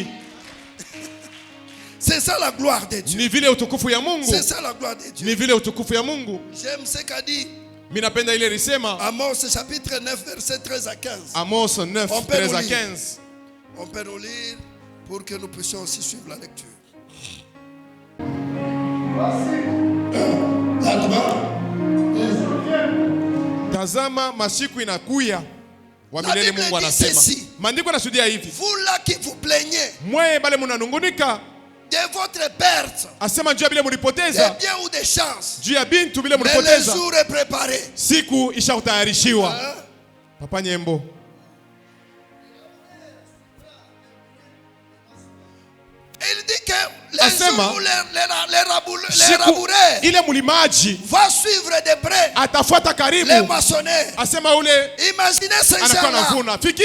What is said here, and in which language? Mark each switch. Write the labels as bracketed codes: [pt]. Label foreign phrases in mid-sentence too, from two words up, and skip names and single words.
[fr] C'est ça la gloire de Dieu. C'est ça la gloire de Dieu. J'aime ce qu'a dit Amos chapitre 9 verset 13 à 15. Amos 9 13 à 15. On peut nous lire pour que nous puissions aussi suivre la lecture. [sw] Tazama masiku inakuya. Wa milele Mungu anasema. Maandiko yanashuhudia hivi. [fr] Vous là qui vous plaignez de votre perte, des biens ou des chances, mais le jour est préparé. [sw] Siku ishautayarishiwa. Papa Nyembo. [fr] Il dit que les jours où les raboureurs va suivre de près les maçonnaires. Imaginez ces gens-là.